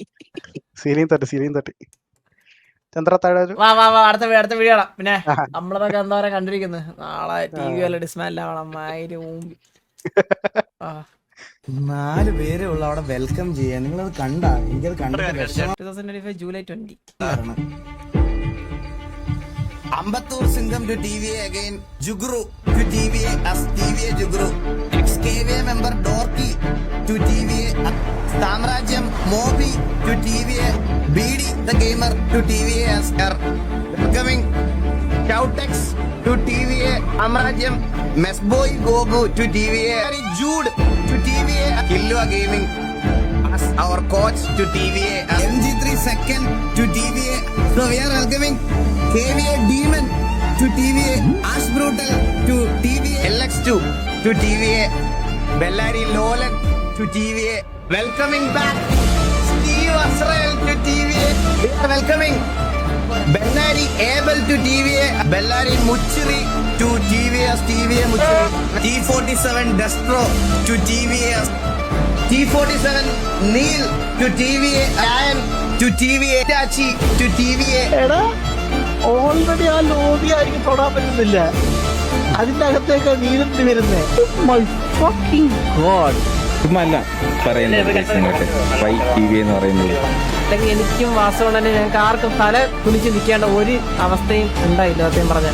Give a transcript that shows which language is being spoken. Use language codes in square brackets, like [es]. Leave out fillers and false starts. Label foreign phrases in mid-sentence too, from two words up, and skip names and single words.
[ml] സീലിംഗ് തട്ടി ചന്ദ്രത്താഴ. അടുത്ത വീഡിയോ പിന്നെ നമ്മളതൊക്കെ എന്താ പറയാ കണ്ടിരിക്കുന്നത്. നാളെ ടി വി വല്ല ഡിസ്മാൻഡ് ആവണം. 4 പേരേ ഉള്ളു അവിടെ വെൽക്കം ചെയ്യാൻ. നിങ്ങളത് കണ്ടാ? എനിക്കത് കണ്ടിട്ട് 2025 ജൂലൈ 20. [en] Ambattur Singham to TVA again. Jugru to TVA as TVA Jugru. XKVA member Dorky to TVA. Samrajyam Mobi to TVA. BD the gamer to TVA as R. Welcoming Shoutex to TVA. Amrajyam Mesboy Gogu to TVA. Jude to TVA. Killua Gaming as our coach to TVA. MG3 second to TVA. So we are welcoming KVA Demon to TVA, Ash Brutal to TVA, LX2 to TVA, Bellari Lolan to TVA. Welcoming back Steve Azrael to TVA. We are welcoming Bellari Abel to TVA, Bellari Muchiri to TVA, TVA Muchiri. T47 Destro to TVA, T47 Neil to TVA, Ian to TVA, Tachi to TVA. [ml] ഓൾറെഡി ആ ലോബി ആയിരിക്കും തൊടാൻ പറ്റുന്നില്ല. അതിന്റെ അകത്തേക്ക് നീന്തി വരുന്നേ. [en] my fucking god. [ml] ചുമ്മാ അല്ല പറയുന്നത്. ടി വി എന്ന് പറയുന്നത് അല്ലെങ്കിൽ എനിക്കും വാസവണ്ണനും ഞങ്ങൾക്ക് ആർക്കും തല കുനിച്ച് നിൽക്കേണ്ട ഒരു അവസ്ഥയും ഉണ്ടായില്ല സത്യം പറഞ്ഞാൽ.